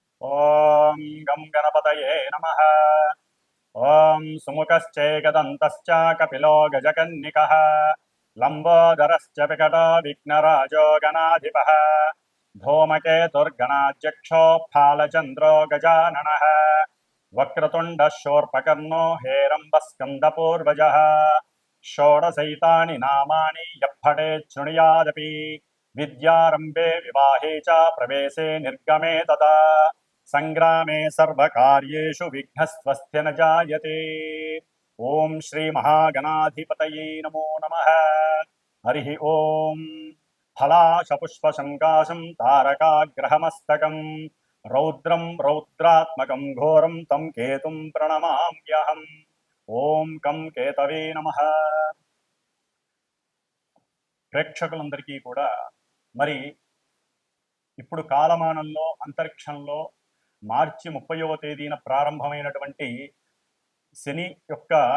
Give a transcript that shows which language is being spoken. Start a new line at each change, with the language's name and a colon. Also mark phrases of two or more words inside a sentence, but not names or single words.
Sanskrit: ఓం గం గణపతయే నమః. ఓం సుముఖశ్చేకదంతశ్చ కపిలో గజకన్నికః లంబోదరశ్చ వికటో విఘ్నరాజో గణాధిపః धूमकेतुर्गणाध्यक्षो फालचन्द्रो गजाननः वक्रतुण्डः शूर्पकर्णो हेरम्बस्कन्दपूर्वजः षोडशैतानि नामानि यः शृणुयादपि विद्यारम्भे विवाहे च प्रवेशे निर्गमे तथा संग्रामे सर्वकार्येषु विघ्नस्त्वस्य न जायते। ओम श्री महागणाधिपतये नमो नमः। हरि ओम। फलाशपुष्पशङ्काशं तारकाग्रहमस्तकं रौद्रं रौद्रात्मकं घोरं तं केतुं प्रणमाम्यहम्। ఓం కం కేతవే నమః.
Telugu: ప్రేక్షకులందరికీ కూడా మరి ఇప్పుడు కాలమానంలో అంతరిక్షంలో మార్చి 30వ తేదీన ప్రారంభమైనటువంటి శని యొక్క